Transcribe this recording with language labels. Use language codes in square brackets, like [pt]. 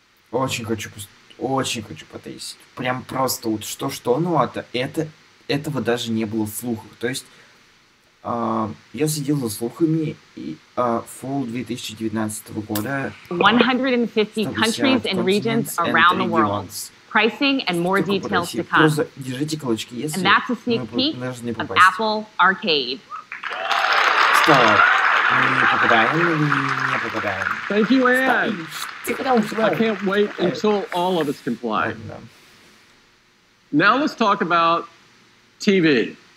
[ru] Очень хочу потестить. Прям просто вот что-что, но этого даже не было в слухах. То есть я следил за слухами, и Fall 2019 года [en] 150 countries and regions around the world. Pricing and more details to come. [ru] Держите кулачки, если [en] And that's a sneak peek of Apple Arcade. [ru] Что? Мы попадаем или не попадаем? [en] Thank you, Anne. I can't wait until all of us can play. Now let's talk about TV.